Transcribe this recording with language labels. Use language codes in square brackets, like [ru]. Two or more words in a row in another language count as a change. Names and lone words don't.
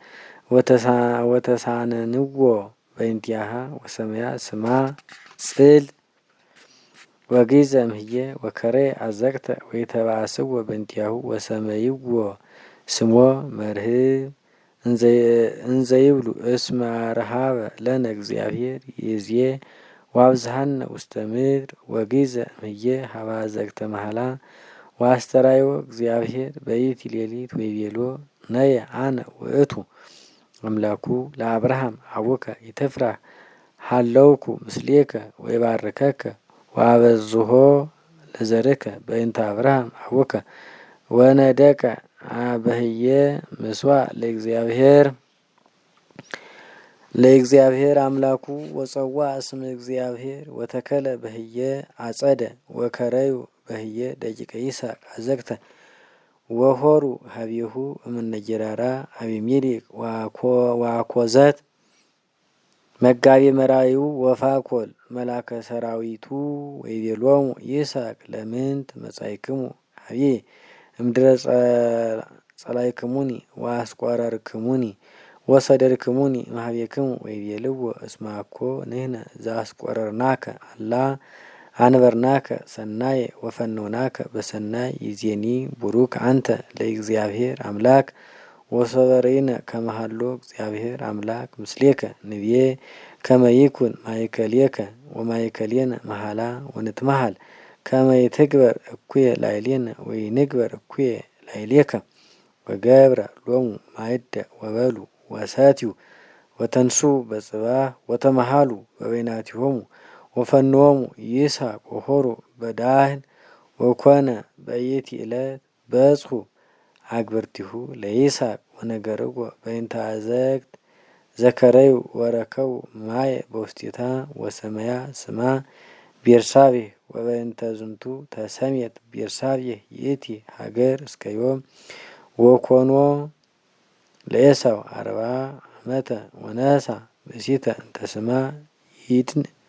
[gez] ወተሳነንዎ በእንቲአሃ ወሰመያ ስማ ጽል ወግይዘ እምህየ ወከረየ አዘቅተ ወይተባአስዎ በእንቲአሁ ወሰመይዎ ስሞ መርህብ እንዘይብሉ እስመ ረሃበ ለነ እግዚአብሔር ይእዜ ወአብዝሐነ ውስተ ምድር ወግይዘ እምህየ ሀበ አዘቅተ መሃላ ወአስተራዮ እግዚአብሔር በይእቲ ሌሊት ወይቤሎ ነየ አነ ውእቱ አምላኩ ለአብርሃም አቡከ ይትፍራህ ሀለውኩ ምስሌከ ወይባርከከ ወአበዝሖ ለዘርከ በእንተ አብርሃም አቡከ ወነደቀ በህየ ምስዋዕ ለእግዚአብሔር አምላኩ ወጸውዐ እስመ እግዚአብሔር ወተከለ በህየ አጸደ ወከረዩ በህየ ደቂቀ ይስሐቅ አዘቅተ ወሖሩ ሀቤሁ እምነ ጌራራ አቢሜሌክ ወአኮዘት መጋቤ መራዩ ወፋኮል መላከ ሰራዊቱ ወይቤሎሙ ይስሐቅ ለምንት መጻእክሙ ሀቤ እምድረ ጸላይክሙኒ ወአስቆረርክሙኒ ወሰደድክሙኒ ማህቤክሙ ወይቤልዎ እስመ አኮ ንሕነ ዘአስቆረርናከ አላ አንበርናከ ሰናየ ወፈነውናከ በሰናይ ይዜኒ ቡሩክ አንተ ለእግዚአብሔር አምላክ ወሶበሬነ ከመሃሎ እግዚአብሔር አምላክ ምስሌከ ንብዬ ከመ ይኩን ማእከሌከ ወማእከሌነ መሃላ ወንትመሃል ከመ ይትግበር እኩየ ላዕሌነ ወይንግበር እኩየ ላዕሌከ ወገብረ ሎሙ ማእደ ወበሉ ወሰትዩ ወተንሱ በጽባህ ወተመሃሉ በበይናቲሆሙ ወፈንዎሙ ይስሐቅ ወሖሩ በዳህን ወኮነ በይእቲ ዕለት በጽሑ አግብርቲሁ ለይስሐቅ ወነገርዎ በእንተ አዘቅት ዘከረዩ ወረከቡ ማየ በውስቴታ ወሰመያ ስማ ቤርሳቤህ ወበእንተ ዝንቱ ተሰምየት ቤርሳቤህ ይእቲ ሀገር እስከ ዮም ወኮኖ ለዔሳው 40 ዓመተ ወነሣ ብእሲተ እንተ ስማ ይድን